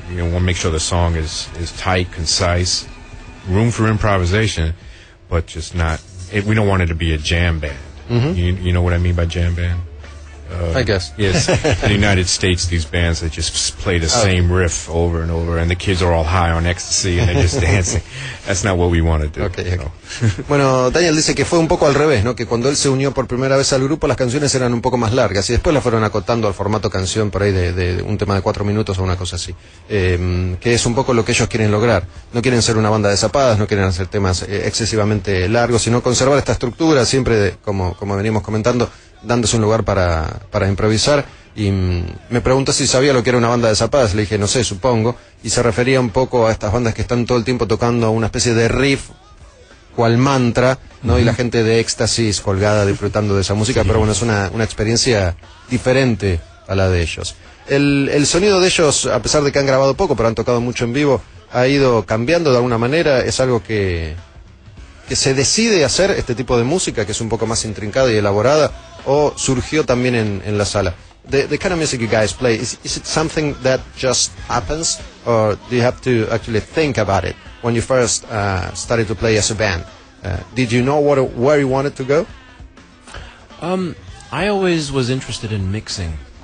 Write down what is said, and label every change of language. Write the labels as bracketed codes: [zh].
[en] You know, we want to make sure the song is tight, concise, room for improvisation, but just not. We don't want it to be a jam band. Mm-hmm. You know what I mean by jam band? I guess. Yes. In the United States, these bands that just play the same riff over and over, and the kids are all high on ecstasy, and they're just dancing. That's not what we want to do. Okay. So. [es] Bueno, Daniel dice que fue un poco al revés, ¿no? Que cuando él se unió por primera vez al grupo, las canciones eran un poco más largas, y después las fueron acotando al formato canción, por ahí, de un tema de 4 minutos o una cosa así. Que es un poco lo que ellos quieren lograr. No quieren ser una banda de zapadas, no quieren hacer temas excesivamente largos, sino conservar esta estructura, siempre, como venimos comentando, dándose un lugar para improvisar. Y me preguntó si sabía lo que era una banda de zapadas. Le dije, no sé, supongo. Y se refería un poco a estas bandas que están todo el tiempo tocando una especie de riff cual mantra, ¿no? Uh-huh. Y la gente de éxtasis colgada disfrutando de esa música. Sí. Pero bueno, es una experiencia diferente a la de ellos. El sonido de ellos, a pesar de que han grabado poco, pero han tocado mucho en vivo, ha ido cambiando de alguna manera. Es algo que se decide hacer, este tipo de música, que es un poco más intrincada y elaborada, o surgió también en la sala. [en] The kind of music you guys play, is it something that just happens, or do you have to actually think about it? When you first started to play as a band, did you know where you wanted to go? I always was interested in mixing.